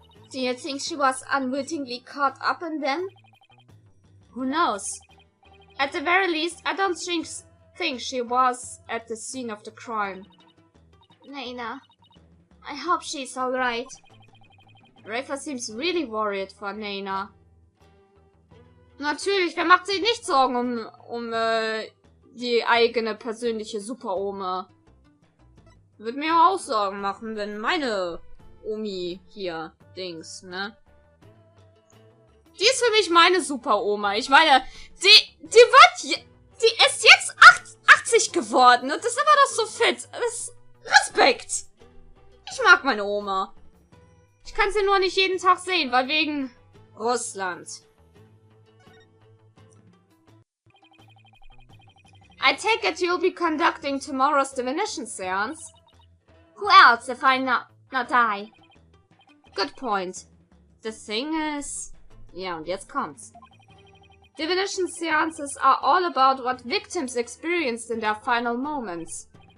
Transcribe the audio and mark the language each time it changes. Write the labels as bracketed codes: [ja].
[en] Do you think she was unwittingly caught up in them? Who knows? At the very least, I don't think she was at the scene of the crime. Nena, I hope she's alright. Rafa seems really worried for Nena. [de] Natürlich, wer macht sich nicht Sorgen um die eigene persönliche Super-Oma? Würde mir auch Sorgen machen, wenn meine Omi hier Dings, ne? Die ist für mich meine Super-Oma. Ich meine, die ist jetzt 80 geworden und ist immer noch so fit. Respekt. Ich mag meine Oma. Ich kann sie nur nicht jeden Tag sehen, weil wegen Russland. [en] I take it you'll be conducting tomorrow's divination seance? Who else if I not I? Good point. The thing is... [de] Ja, und jetzt kommt's. [en] Divination seances are all about what victims experienced in their final moments.